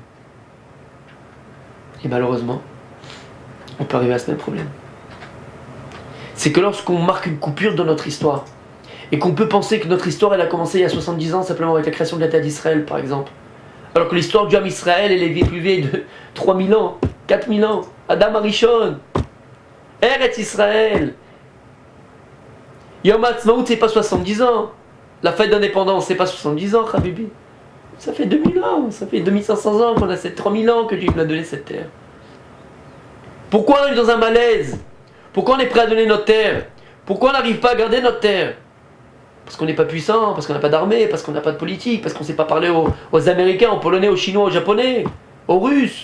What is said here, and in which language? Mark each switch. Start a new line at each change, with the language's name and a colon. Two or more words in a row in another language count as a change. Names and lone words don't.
French: Et malheureusement, on peut arriver à ce même problème. C'est que lorsqu'on marque une coupure dans notre histoire, et qu'on peut penser que notre histoire, elle a commencé il y a 70 ans, simplement avec la création de l'État d'Israël, par exemple. Alors que l'histoire du
Hebrew: עם ישראל,
French: elle est plus vieille de 3000 ans, 4000 ans.
Hebrew: אדם הראשון. Eretz Israël.
French: Yom HaAtzmaut, c'est pas 70 ans. La fête d'indépendance, c'est pas 70 ans, Habibi. Ça fait 2000 ans, ça fait 2500 ans qu'on a cette 3000 ans que Dieu nous a donné cette terre. Pourquoi on est dans un malaise? Pourquoi on est prêt à donner notre terre? Pourquoi on n'arrive pas à garder notre terre? Parce qu'on n'est pas puissant, parce qu'on n'a pas d'armée, parce qu'on n'a pas de politique, parce qu'on ne sait pas parler aux Américains, aux Polonais, aux Chinois, aux Japonais, aux Russes.